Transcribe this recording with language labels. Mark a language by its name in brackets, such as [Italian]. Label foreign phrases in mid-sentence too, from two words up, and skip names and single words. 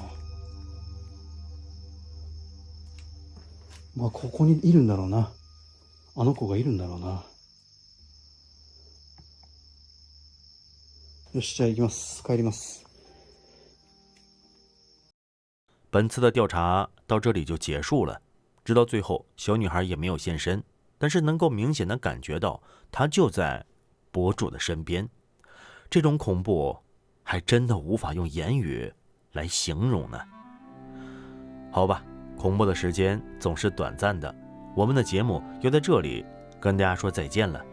[Japanese] まあここにいるんだろうな。あの子がいるんだろうな。よし、じゃあ行きます。帰ります。 [Chinese] 本次的调查到这里就结束了，直到最后，小女孩也没有现身，但是能够明显的感觉到她就在博主的身边。这种恐怖还真的无法用言语来形容呢。好吧，恐怖的时间总是短暂的，我们的节目又在这里跟大家说再见了。